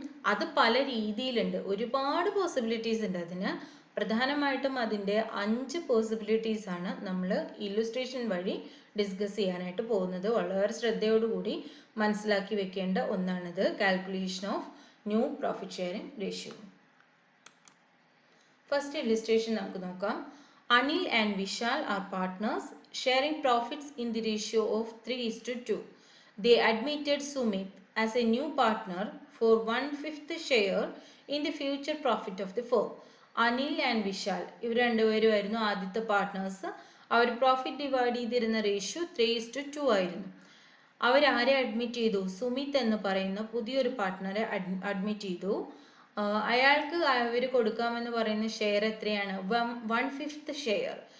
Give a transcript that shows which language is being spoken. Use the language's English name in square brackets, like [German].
[Malayalam] അത് പല രീതിയിലുണ്ട്. ഒരുപാട് പോസിബിലിറ്റീസ് ഉണ്ട് അതിന്. പ്രധാനമായിട്ടും അതിൻ്റെ 5 പോസിബിലിറ്റീസ് ആണ് നമ്മൾ ഇല്ലുസ്ട്രേഷൻ വഴി ഡിസ്കസ് ചെയ്യാനായിട്ട് പോകുന്നത്. വളരെ ശ്രദ്ധയോടുകൂടി മനസ്സിലാക്കി വെക്കേണ്ട ഒന്നാണിത്. [English] Calculation of new profit sharing ratio. [Malayalam] First illustration നമുക്ക് നോക്കാം. [English] Anil and Vishal are partners sharing profits in the ratio of 3:2. They admitted Sumit as a new partner for 1/5 share in the future profit of the firm. [Malayalam] Anil and Vishal ഇവർ രണ്ടുപേരുമായിരുന്നു ആദ്യത്തെ partners. അവർ profit divide ചെയ്തിരുന്ന ratio 3:2 ആയിരുന്നു. അവരാരെ admit ചെയ്തു? സുമിത് എന്ന് പറയുന്ന പുതിയൊരു പാർട്ട്ണറെ admit ചെയ്തു. അയാൾക്ക് അവർ കൊടുക്കാമെന്ന് പറയുന്ന ഷെയർ എത്രയാണ്? 1/5 ഷെയർ.